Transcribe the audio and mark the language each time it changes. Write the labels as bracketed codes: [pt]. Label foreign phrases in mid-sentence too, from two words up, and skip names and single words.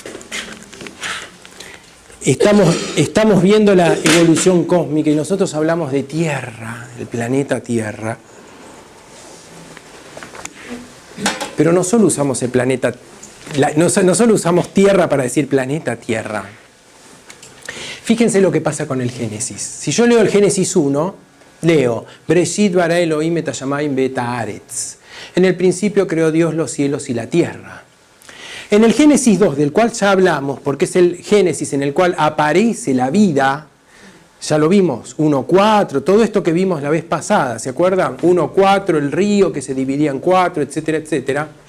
[es] Estamos viendo la evolución cósmica y nosotros hablamos de Tierra, el planeta Tierra. Pero no solo usamos el planeta, no solo usamos Tierra para decir planeta Tierra. Fíjense lo que pasa con el Génesis. Si yo leo el Génesis 1, leo [he] בראשית ברא אלוהים את השמים ואת הארץ. [es] En el principio creó Dios los cielos y la tierra. En el Génesis 2, del cual ya hablamos, porque es el Génesis en el cual aparece la vida, ya lo vimos, 1:4, todo esto que vimos la vez pasada, ¿se acuerdan? 1:4, el río que se dividía en 4, etcétera, etcétera.